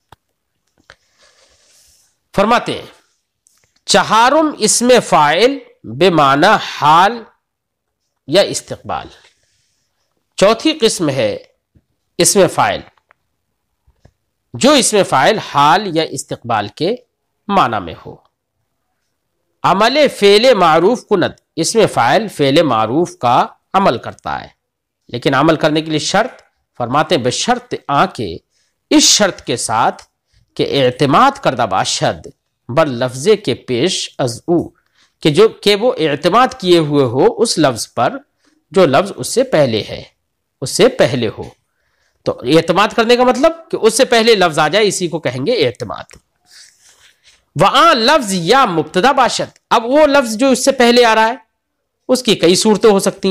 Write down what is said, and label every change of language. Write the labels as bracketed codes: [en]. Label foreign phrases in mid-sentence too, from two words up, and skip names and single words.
[ur] فرماتے ہیں [fa] چہارم اسم فاعل بے معنی حال یا استقبال. [ur] چوتھی قسم ہے اسم فاعل جو اسم فاعل حال یا استقبال کے معنی میں ہو. [fa] عمل فعل معروف کند، [ur] اسم فاعل فعل معروف کا عمل کرتا ہے، لیکن عمل کرنے کے لیے شرط فرماتے ہیں بشرط کے اس شرط کے ساتھ کہ [fa] اعتماد کردہ باشد بر لفظے کے پیش از او، [ur] کہ وہ اعتماد کیے ہوئے ہو اس لفظ پر جو لفظ اس سے پہلے ہے، اس سے پہلے ہو. تو اعتماد کرنے کا مطلب کہ اس سے پہلے لفظ آ جائے، اسی کو کہیں گے اعتماد. [fa] وہاں لفظ یا مبتدا باشد، [ur] اب وہ لفظ جو اس سے پہلے آ رہا ہے اس کی کئی صورتیں ہو سکتی ہیں.